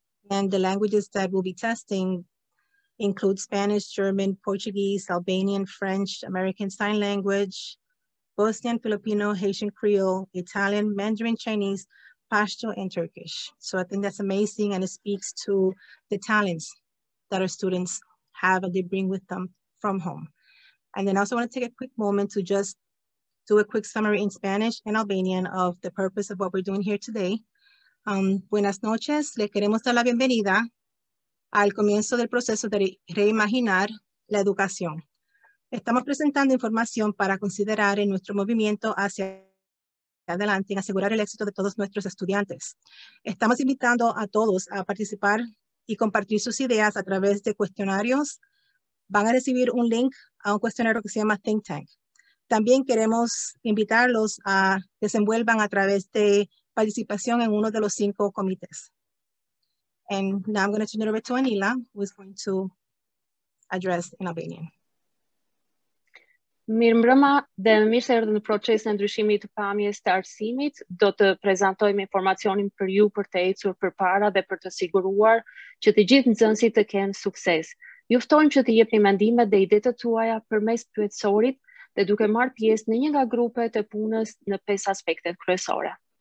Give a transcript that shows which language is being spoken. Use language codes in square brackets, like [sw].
[en] And the languages that we'll be testing include Spanish, German, Portuguese, Albanian, French, American Sign Language, Bosnian, Filipino, Haitian Creole, Italian, Mandarin Chinese, Pashto, and Turkish. So I think that's amazing, and it speaks to the talents that our students have and they bring with them from home. And then I also want to take a quick moment to just do a quick summary in Spanish and Albanian of the purpose of what we're doing here today. [es] Buenas noches, le queremos dar la bienvenida al comienzo del proceso de reimaginar la educación. Estamos presentando información para considerar en nuestro movimiento hacia adelante en asegurar el éxito de todos nuestros estudiantes. Estamos invitando a todos a participar y compartir sus ideas a través de cuestionarios. Van a recibir un link a un cuestionario que se llama Think Tank. También queremos invitarlos a que se envuelvan a través de participación en uno de los 5 comités. [en] And now I'm going to turn it over to Anila, who is going to address in Albanian. [sq] Mirëmbrëma dhe mirë se erdhën në procesin e ndryshimit të pamjes të arsimit. Do të prezantojmë informacionin për ju për të ecur përpara dhe për të siguruar që të gjithë nxënësit të kenë sukses. Ju ftojmë që të jepni mendimet dhe idetë tuaja përmes pyetësorit dhe duke marrë pjesë në një nga grupet e punës në 5 aspektet kryesore.